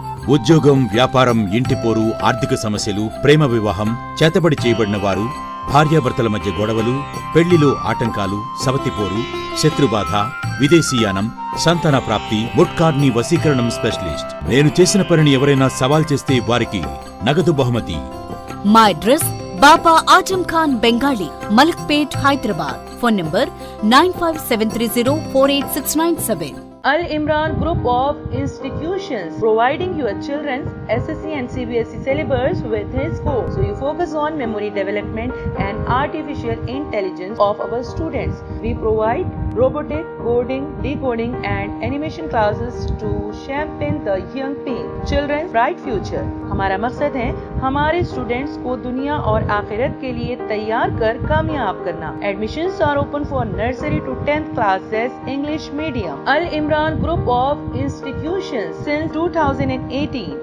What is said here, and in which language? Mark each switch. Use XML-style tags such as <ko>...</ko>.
<te>ఉద్యోగం, వ్యాపారం, ఇంటిపోరు, ఆర్థిక సమస్యలు, ప్రేమ వివాహం, చేతబడి చేయబడిన వారు, భార్యాభర్తల మధ్య గొడవలు, పెళ్లిలో ఆటంకాలు, సవతిపోరు, శత్రుబాధ, విదేశీయానం, సంతాన ప్రాప్తి, ముట్కార్ని వశీకరణం స్పెషలిస్ట్. నేను చేసిన పనిని ఎవరైనా సవాల్ చేస్తే వారికి నగదు బహుమతి. మా address Baba Azam Khan Bengali, Malakpet, Hyderabad. Phone number 9573048697.</te> <en>Al Imran Group of Institutions, providing your children's SSC and CBSE syllabus with his course. So you focus on memory development and artificial intelligence of our students. We provide robotic, coding, decoding and animation classes to champion the young children's bright future.</en> <hi>हमारा मकसद है हमारे students को दुनिया और आखिरत के लिए तैयार कर कामयाब करना.</hi> <en>Admissions are open for nursery to 10th classes English medium. Al Imran Group of Institutions since 2018.</en>